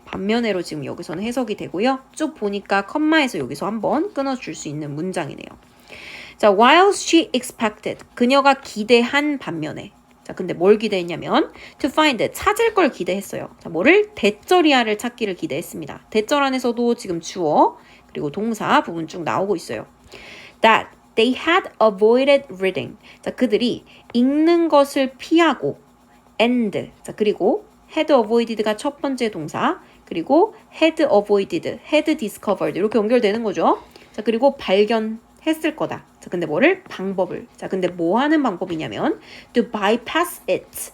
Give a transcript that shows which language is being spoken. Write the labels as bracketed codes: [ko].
[ko] 반면에로 지금 여기서는 해석이 되고요. 쭉 보니까 컴마에서 여기서 한번 끊어줄 수 있는 문장이네요. 자, [en] while she expected, [ko] 그녀가 기대한 반면에. 자, 근데 뭘 기대했냐면 [en] to find, [ko] 찾을 걸 기대했어요. 자, 뭐를? 대절이야를 찾기를 기대했습니다. 대절 안에서도 지금 주어 그리고 동사 부분 쭉 나오고 있어요. [en] That they had avoided reading. [ko] 자, 그들이 읽는 것을 피하고 and. 자, 그리고 [en] had avoided [ko] 가 첫 번째 동사 그리고 had avoided, [en] had discovered [ko] 이렇게 연결되는 거죠. 자, 그리고 발견했을 거다. 자, 근데 방법을. 자, 근데 뭐 하는 방법이냐면 [en] to bypass it.